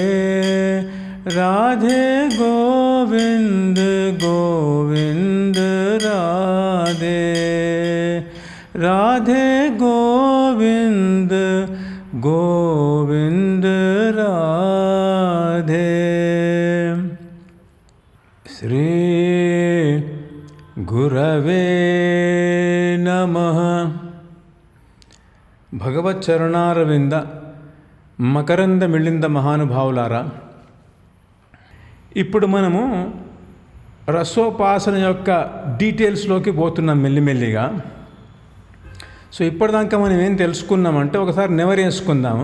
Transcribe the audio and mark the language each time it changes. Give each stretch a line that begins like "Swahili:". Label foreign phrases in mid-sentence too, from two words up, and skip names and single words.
Hindi: राधे गोविंद गोविंद राधे राधे गोविंद गोविंद राधे।
Sanskrit: श्री गुरवे नमः।
Telugu: భగవచ్చరణారవింద మకరంద మిళింద మహానుభావులారా, ఇప్పుడు మనము రసోపాసన యొక్క డీటెయిల్స్లోకి పోతున్నాం మెల్లిమెల్లిగా. సో ఇప్పటిదాకా మనం ఏం తెలుసుకున్నామంటే ఒకసారి నెవరేసుకుందాము.